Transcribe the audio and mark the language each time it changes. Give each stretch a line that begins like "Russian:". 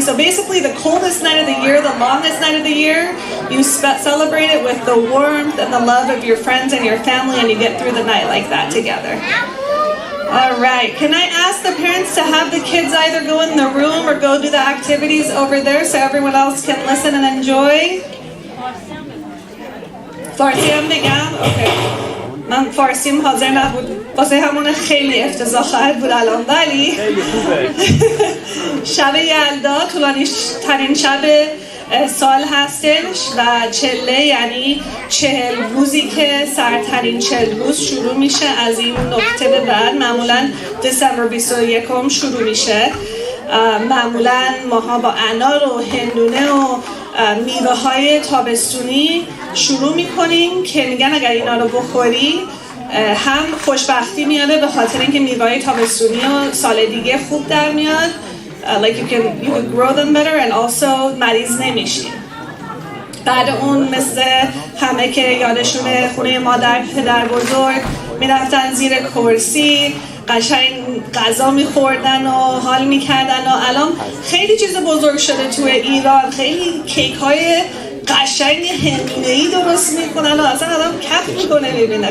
English: So basically the coldest night of the year, the longest night of the year, you celebrate it with the warmth and the love of your friends and your family, and you get through the night like that together. All right, can I ask the parents to have the kids either go in the room or go do the activities over there so everyone else can listen and enjoy?
Persian: فارسی هم بگم؟ اوکی. من فارسیم حاضر نبود، واسه همون خیلی افتضاح خواهد بود الان، ولی شب یلدا طولانی ترین شب سال هستش و چله یعنی 40 روزی که سردترین 40 روز شروع میشه از این نقطه به بعد. معمولا دسامبر 21 شروع میشه. معمولا ماها با انار و هندونه و میوه های تابستونی شروع میکنیم که میگن اگر اینا رو بخوری هم خوشبختی میاره به خاطر اینکه میوه های تابستونی و سال دیگه خوب در میاد.
English: Like you can grow them better and also
Persian: مریض نمیشی. بعد اون مثل همه که یادشونه خونه مادر پدر بزرگ میرفتن زیر کرسی قشنگ غذا میخوردن و حال میکردن و الان خیلی چیز بزرگ شده توی ایران. خیلی کیک های قشنگ هندونه‌ای درست میکنن و اصلا آدم کف میکنه میبینه.